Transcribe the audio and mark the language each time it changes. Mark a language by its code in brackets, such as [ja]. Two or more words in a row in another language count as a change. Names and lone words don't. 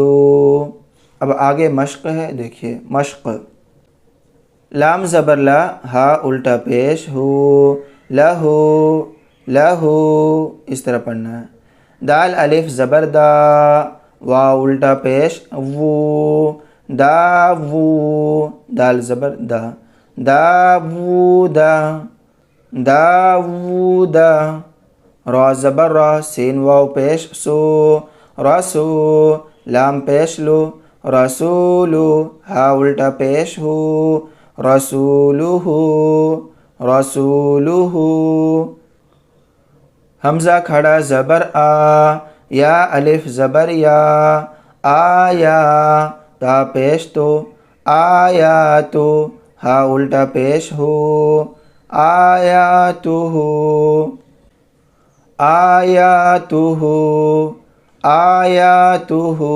[ur] اب آگے مشق ہے، دیکھیے مشق۔ لام زبر لا، ہا الٹا پیش ہو، لہو لہو، اس طرح پڑھنا ہے۔ دال الف زبر دا، واو الٹا پیش وو، دا وو، دال زبر دا، دا وو دا، دا وو دا، را زبر را، سین واو پیش سو، رسو، لام پیش لو، رسولو، ہا الٹا پیش ہو، رسولہو، رسولہو۔ حمزہ کھڑا زبر آ، یا الف زبر یا، آیا، تا پیش تو، آیاتو، ہا الٹا پیش ہو، آیاتو ہو، آیاتو ہو، آیاتو ہو۔